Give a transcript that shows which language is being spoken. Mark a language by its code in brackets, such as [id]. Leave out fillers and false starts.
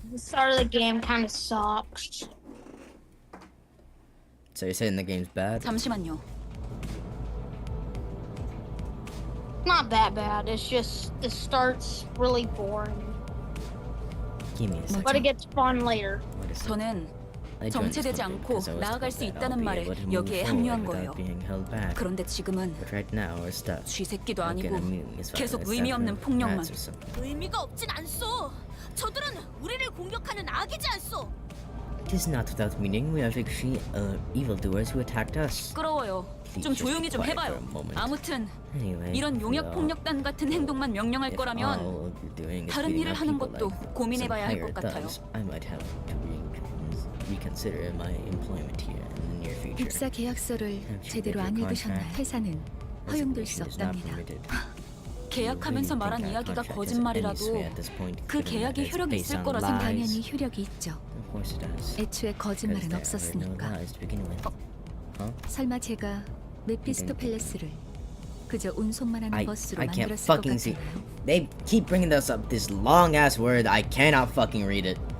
[en] The start of the game kind of sucks. So you're saying the game's bad? [ko] 잠시만요. [en] Not that bad. It's just the start's really boring. Give me a second. But it gets fun later. [ko] 저는 정체되지 않고 나아갈 수 있다는 말에 여기에 합류한 거예요. 그런데 지금은 쥐새끼도 아니고 계속 의미 없는 폭력만. 의미가 없진 않소. 저들은 우리를 공격하는 악이지 않소. [en] It is not without meaning. We have actually evildoers who attacked us. [ko] 시끄러워요. 좀 조용히 좀 해봐요. 아무튼 이런 용역 폭력단 같은 행동만 명령할 거라면 다른 일을 하는 것도 고민해봐야 할 것 같아요. [en] I might have to reconsider my employment here in the near future. [ko] 입사 계약서를 제대로 안 읽으셨나요? 회사는 허용될 수 없답니다. 계약하면서 말한 이야기가 거짓말이라도 그 계약이 효력이 있을 거라 생각하니 당연히 효력이 있죠. 애초에 거짓말은 없었으니까. 설마 제가 메피스토 팰레스를 그저 운송만 하는 버스로 만들었을 것 같나요? [en] They keep bringing this up, this long ass word. I cannot fucking read it.